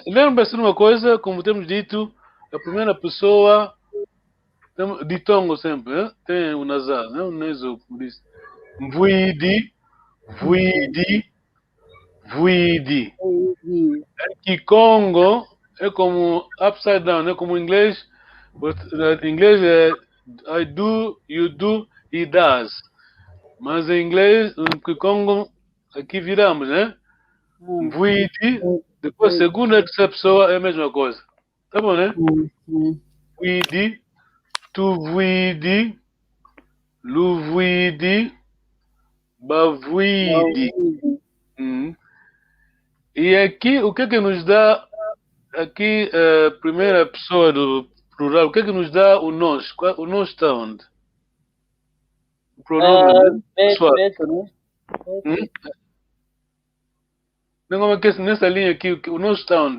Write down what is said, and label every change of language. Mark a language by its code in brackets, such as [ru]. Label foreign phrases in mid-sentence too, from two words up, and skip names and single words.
[pt] Lembra-se de uma coisa, como temos dito, a primeira pessoa ditongo sempre, né? Tem o nasal, né? O naso, como diz. Vuidi. Kikongo é como [en] upside down, [pt] né? Como em inglês. Em inglês é [en] I do, you do, he does. [pt] Mas em inglês, no Congo, aqui viramos, né? Vuidi, depois segunda e terceira pessoa é a mesma coisa. Tá bom, né? [kg] Vuidi, tu vuidi, lu vuidi, ba vuidi. [pt] E aqui, o que é que nos dá aqui a primeira pessoa do plural? O que é que nos dá o nós? O nós está onde? O pronome, né? Pessoal. Beto, né? Não, como é que nessa linha aqui, o nós está onde?